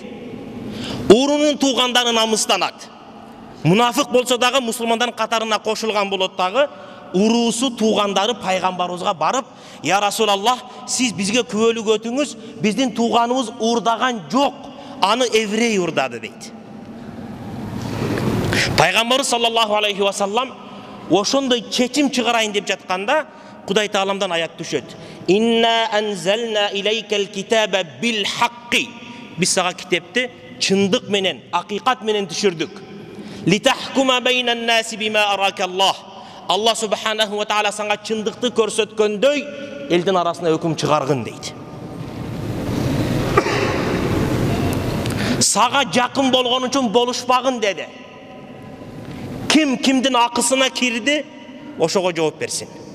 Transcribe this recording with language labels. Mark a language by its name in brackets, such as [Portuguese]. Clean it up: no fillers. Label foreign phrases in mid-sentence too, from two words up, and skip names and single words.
[Kyrgyz] Уурунун туугандары намыстанат. Мунафык болсо дагы мусулмандардын катарына кошулган болот дагы, уруусу туугандары пайгамбарыбызга барып: [Arabic] "يا رسول الله, [Kyrgyz] сиз бизге күбөлүк өтүңүз, биздин тууганыбыз урдаган жок, аны еврей урдады" дейт. Пайгамбарыбыз [Arabic] صلى الله عليه وسلم [Kyrgyz] ошондой чечим чыгарайын деп жатканда Кудай Тааламдан аят түшөт. [Arabic] "إنا أنزلنا إليك الكتاب بالحق." [Kyrgyz] Биз сага китепти чындык менен, акыйкат менен түшүрдүк. [Arabic] "لتحكم بين الناس بما أراك الله." الله سبحانه وتعالى [Kyrgyz] сага чындыкты көрсөткөндөй элдин арасына өкүм чыгаргын дейт. Сага жакын болгон үчүн болушпагын деди. Ким кимдин акысына кирди, ошого жооп берсин.